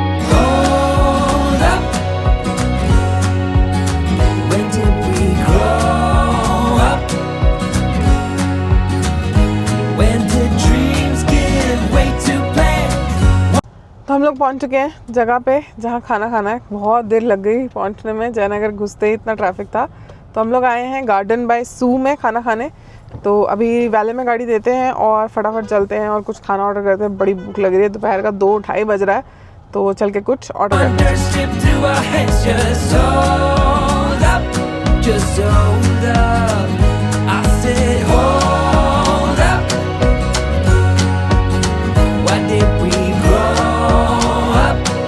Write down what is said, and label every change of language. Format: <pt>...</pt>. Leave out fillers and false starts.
<en>Hold up, when did we grow up? When did dreams give way to plans?</en> <hi>तो हम लोग पहुंच चुके हैं जगह पे जहाँ खाना खाना है। बहुत देर लग गई पहुंचने में, जयनगर घुसते ही इतना ट्रैफिक था। तो हम लोग आए हैं गार्डन बाय सू में खाना खाने। तो अभी वैले में गाड़ी देते हैं और फटाफट चलते हैं और कुछ खाना ऑर्डर करते हैं। बड़ी भूख लग रही है, दोपहर का 2-2:30 बज रहा है, तो चल के कुछ ऑर्डर करते हैं।</hi> <en>Undership to our heads, just hold up, just hold up. I said hold up. Why did we grow up?</en>